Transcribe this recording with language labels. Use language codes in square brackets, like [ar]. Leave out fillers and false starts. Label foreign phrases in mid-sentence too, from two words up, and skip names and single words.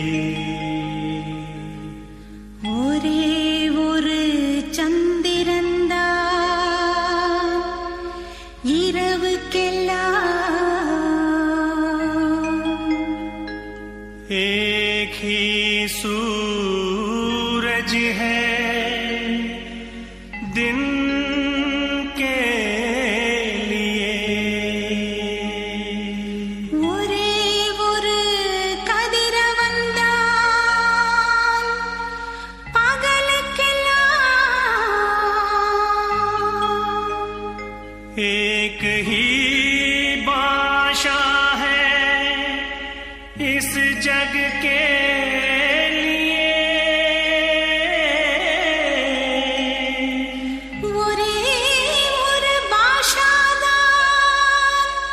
[ta] ஒரே ஒரு சந்திரந்தா இரவுக்கெல்லாம் [hi] एक ही सूरज है दिन के लिए [ta] ஒரே ஒரு கதிரவன்தான் பகலுக்கெல்லாம் [hi] एक ही भाषा है इस जग के [ta] ஒரே ஒரு பாஷாதான்